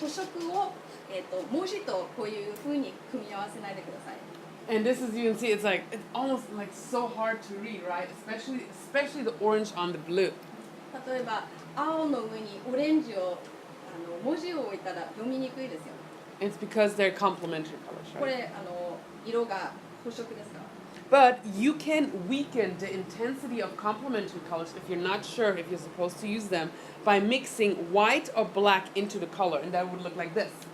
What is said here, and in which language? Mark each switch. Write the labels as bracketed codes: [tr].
[ja] 補色を文字とこういう風に組み合わせないでください。 [en] And this is, you can see, it's almost like so hard to read, right? Especially the orange on the blue. [ja] 例えば青の上にオレンジを文字を置いたら読みにくいですよ。 [en] It's because they're complementary colors, [ja] こ [en] right? [ja] れ色が補色ですから。 [en] But you can weaken the intensity of complementary colors if you're not sure if you're supposed to use them by mixing white or black into the color, and that would look like this.